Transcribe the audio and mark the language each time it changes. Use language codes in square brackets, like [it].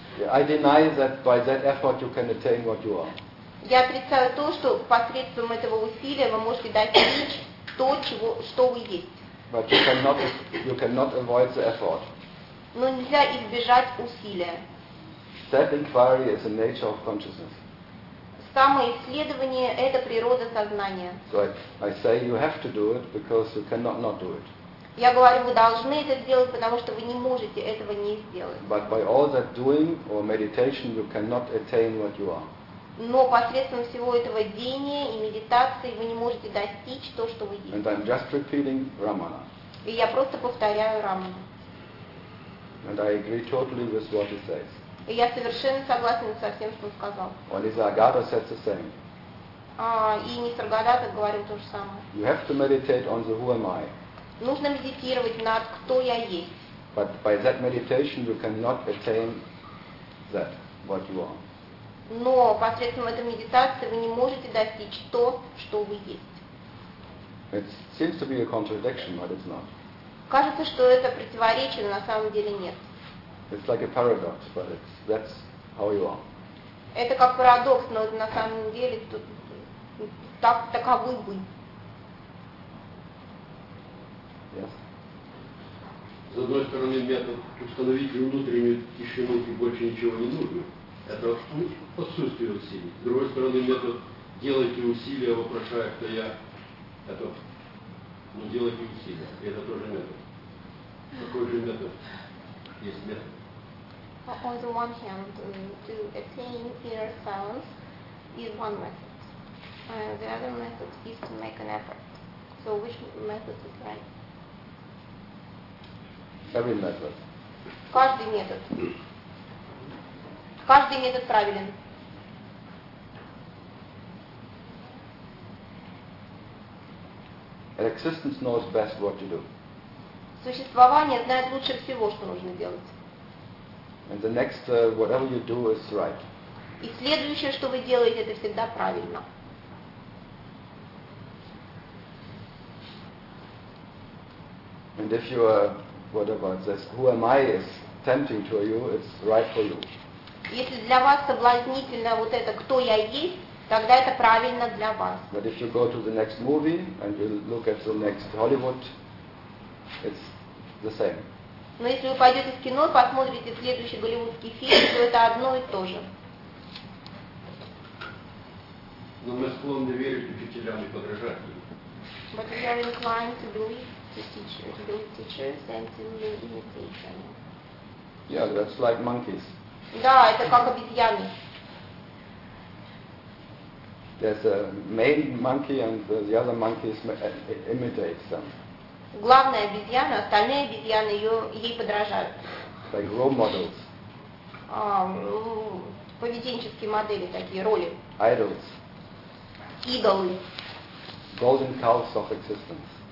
[en] I deny that by that effort you can attain what you are. [ru] Я отрицаю то, что посредством этого усилия вы можете достичь то, чего, что вы есть. [en] But you cannot avoid the effort. [ru] Но нельзя избежать усилия. [en] That inquiry is the nature of consciousness. [ru] Самоисследование — это природа сознания. [en] So I say you have to do it because you cannot not do it. [ru] Я говорю, вы должны это сделать, потому что вы не можете этого не сделать. [en] But by all that doing or meditation, you cannot attain what you are. [ru] Но посредством всего этого деяния и медитации вы не можете достичь то, что вы есть. [en] And I'm just repeating Ramana. [ru] И я просто повторяю Рамана. [en] And I agree totally with what he says. [ru] И я совершенно согласен со всем, что он сказал. [en] Only Саргадата says the same. [ru] И Нисаргадата говорил то же самое. [en] You have to meditate on the who am I. [ru] Нужно медитировать над кто я есть. [en] But by that meditation you cannot attain that, what you are. [ru] Но посредством этой медитации вы не можете достичь то, что вы есть. [en] It seems to be a contradiction, but it's not. [ru] Кажется, что это противоречие, но на самом деле нет. [en] It's like a paradox, but that's how you are. [ru] Это как парадокс, но это на самом деле тут так таковы вы. [en] Yes. [ru] С одной стороны, метод установить внутреннюю тишину и больше ничего не нужно. Это отсутствие усилий. С другой стороны, метод делайте усилия, вопрошая, кто я. Это, ну, делайте усилия. И это тоже метод. Какой же метод? Есть метод. [en] On the one hand, to attain inner silence is one method. The other method is to make an effort. So which method is right? Every method. [ru] Каждый метод. Каждый метод правилен. [en] Existence knows best what to do. [ru] Существование знает лучше всего, что нужно делать. [en] And the next, whatever you do is right. [ru] И следующее, что вы делаете, это всегда правильно. [en] And if you are, what about this, who am I is tempting to you, it's right for you. [ru] Если для вас соблазнительно вот это «кто я есть», тогда это правильно для вас. [en] But if you go to the next movie and you look at the next Hollywood, it's the same. [ru] Но если вы пойдете в кино и посмотрите следующий голливудский фильм, то это одно и то же. Но мы склонны верить учителям и подражателям. [en] But we are inclined to believe the teachers and to the imitation. Yeah, that's like monkeys. [ru] Да, это как обезьяны. [en] There's a main monkey and the other monkeys imitate them. [ru] Главная обезьяна, остальные обезьяны ей подражают. [en] Like role models. [ru] Поведенческие модели такие, роли. [en] Idols. [ru] Идолы. [en] Golden cows of existence.